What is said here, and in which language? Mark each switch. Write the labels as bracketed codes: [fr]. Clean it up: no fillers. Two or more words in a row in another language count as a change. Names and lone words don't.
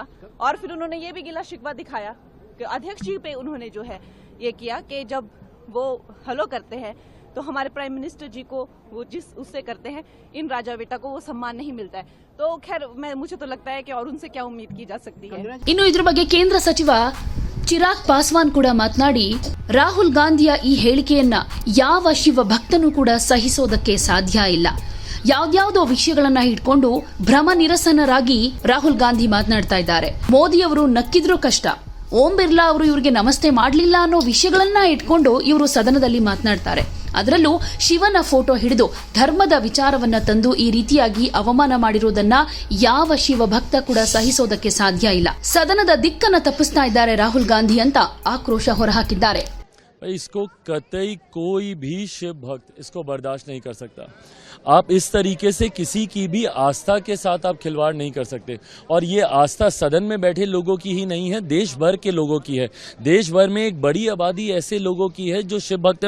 [hi] और फिर उन्होंने ये भी गिला शिकवा दिखाया कि अध्यक्ष जी पे उन्होंने जो है ये किया कि जब वो हेलो करते हैं तो हमारे [en] prime minister [hi] जी को वो जिस उससे करते हैं, इन राजा बेटा को वो सम्मान नहीं मिलता है. तो खैर मुझे तो लगता है कि और उनसे क्या उम्मीद की जा सकती है. [kn] ಇನ್ನು ಇದ್ರ ಬಗ್ಗೆ ಕೇಂದ್ರ ಸಚಿವ ಚಿರಾಗ್ ಪಾಸ್ವಾನ್ ಕೂಡ ಮಾತನಾಡಿ ರಾಹುಲ್ ಗಾಂಧಿಯ ಈ ಹೇಳಿಕೆಯನ್ನ ಯಾವ ಶಿವ ಭಕ್ತನೂ ಕೂಡ ಸಹಿಸೋದಕ್ಕೆ ಸಾಧ್ಯ ಇಲ್ಲ. ಯಾವ್ದಾವುದೋ ವಿಷಯಗಳನ್ನ ಇಟ್ಕೊಂಡು ಭ್ರಮ ನಿರಸನರಾಗಿ ರಾಹುಲ್ ಗಾಂಧಿ ಮಾತನಾಡ್ತಾ ಇದ್ದಾರೆ. ಮೋದಿ ಅವರು ನಕ್ಕಿದ್ರೂ ಕಷ್ಟ, ಓಂ ಬಿರ್ಲಾ ಅವರು ಇವರಿಗೆ ನಮಸ್ತೆ ಮಾಡಲಿಲ್ಲ ಅನ್ನೋ ವಿಷಯಗಳನ್ನ ಇಟ್ಕೊಂಡು ಇವರು ಸದನದಲ್ಲಿ ಮಾತನಾಡ್ತಾರೆ. ಅದರಲ್ಲೂ ಶಿವನ ಫೋಟೋ ಹಿಡಿದು ಧರ್ಮದ ವಿಚಾರವನ್ನ ತಂದು ಈ ರೀತಿಯಾಗಿ ಅವಮಾನ ಮಾಡಿರೋದನ್ನ ಯಾವ ಶಿವ ಭಕ್ತ ಕೂಡ ಸಹಿಸೋದಕ್ಕೆ ಸಾಧ್ಯ ಇಲ್ಲ. ಸದನದ ದಿಕ್ಕನ್ನ ತಪ್ಪಿಸ್ತಾ ಇದ್ದಾರೆ ರಾಹುಲ್ ಗಾಂಧಿ ಅಂತ ಆಕ್ರೋಶ ಹೊರಹಾಕಿದ್ದಾರೆ. [hi] इसको कतई कोई भी शिव भक्त इसको बर्दाश्त नहीं कर सकता. आप इस तरीके से किसी की भी आस्था के साथ आप खिलवाड़ नहीं कर सकते. और ये आस्था सदन में बैठे लोगों की ही नहीं है, देश भर के लोगों की है. देश भर में एक बड़ी आबादी ऐसे लोगों की है जो शिव भक्त है.